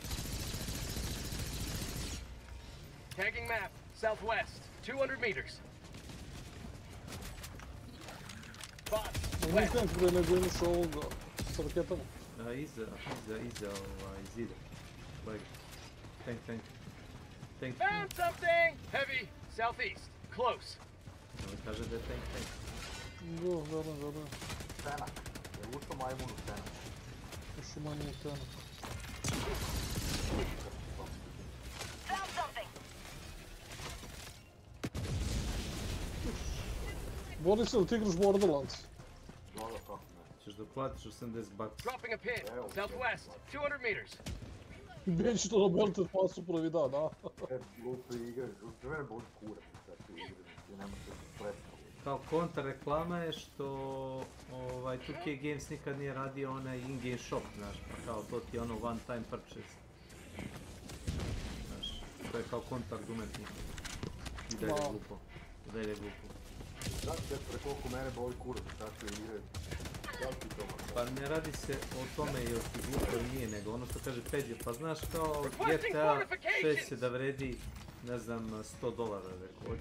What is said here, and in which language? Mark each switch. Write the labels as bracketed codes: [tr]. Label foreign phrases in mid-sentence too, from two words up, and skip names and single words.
[en] Tagging map, southwest, 200 meters. [sr] Nije tank bre, nego imaš ovoga sa raketama. Iza zida. Tank. [en] Found something! Heavy, southeast, close. [sr] Kaže da je tank. Verujem. Tenak. Je ušao majmun u tenak. Ušao majmun u tenak. [en] Found something! [sr] Boris, ili ti igraš Borderlands? Ćeš da platiš 80 bucks. [en] Dropping a pin, southwest, 200 meters. [sr] Već to na Belted Passu prvi dan, a? Glupe igre, za mene boli kurac za te igre, ti ne možete predstaviti. Kao kontra reklama je što 2K Games nikad nije radio onaj [en] in-game shop, [sr] znaš, pa kao to ti je ono [en] one time purchase. [sr] Znaš, to je kao kontra argument njih. I da je glupo. Da je glupo. Znači, koliko mene boli kurac za te igre. Pa ne radi se o tome je li ti glupo ili nije, nego ono što kaže Peđe, pa znaš kao GTA 6 se da vredi, ne znam, $100, rekao, hoće.